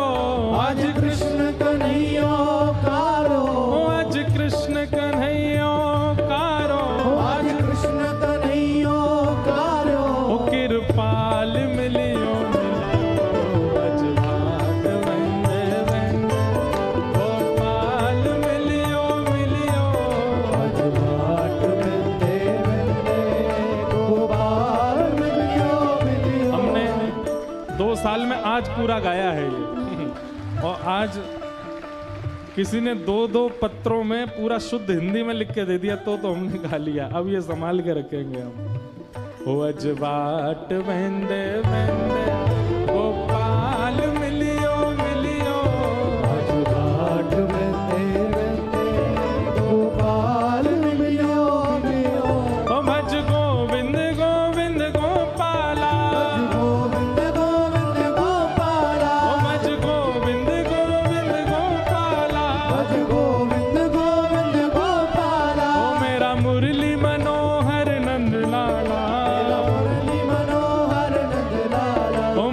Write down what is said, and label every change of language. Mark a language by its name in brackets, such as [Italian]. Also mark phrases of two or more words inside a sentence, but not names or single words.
[Sindhi] आज कृष्ण कन्हैया कारो। ओ अज कृष्ण कन्हैयो कारो। आज कृष्ण कन्हैया कारो। ओ कृपाल मिलियो मिलियो अज बाट वेंदे वेंदे। गोपाल मिलियो मिलियो आज बाट वेंदे वेंदे। गोपाल मिलियो मिलियो। [Hindi] हमने 2 साल में आज पूरा गाया है ये। और आज किसी ने 2-2 पत्रों में पूरा शुद्ध हिंदी में लिख के दे दिया तो हमने गा लिया। अब ये संभाल के रखेंगे हम। [Sindhi] ओ अज बाट वेंदे वेंदे। गोपाल मिलियो मिलियो आज बाट वेंदे वेंदे। गोपाल मिलियो मिलियो। [Hindi] ओ भज गोविंद गोविंद गोपाला। गोविंद गोविंद गोपाला। ओ भज गोविंद गोविंद गोपाला। भज गोविंद गोविंद गोपाला। ओ मेरा मुरली मनोहर नंद लाला। मुरली मनोहर नंद लाला।